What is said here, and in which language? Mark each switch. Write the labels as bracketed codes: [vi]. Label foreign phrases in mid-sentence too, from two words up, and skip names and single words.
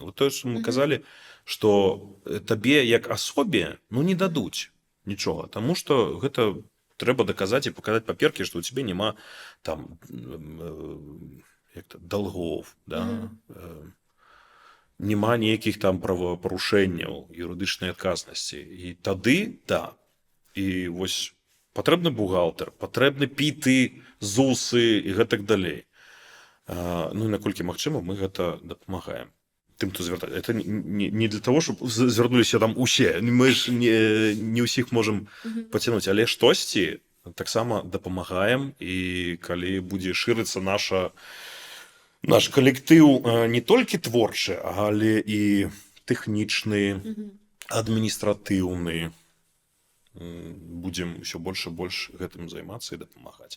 [be] Вот тое, што мы казалі, што табе як асобе ну не дадуць нічога, таму што гэта трэба даказаць і паказаць паперкі, што ў цябе няма там долгов, да, няма нейкіх там правапарушэнняў, юрыдычнай адказнасці. І тады, да, і вось патрэбны бухгалтер, патрэбны піты, зусы і гэтак далей. Ну і наколькі магчыма, мы гэта дапамагаем тым, хто звяртаецца. [ru] Это не для того, [be] щоб звярнуліся там усе. Мы ж не ўсіх можам пацянуць, але штосьці таксама дапамагаем, і калі будзе шырыцца наш калектыў не толькі творчы, але і тэхнічны, адміністратыўны, будзем ўсё больш і больш гэтым займацца і дапамагаць.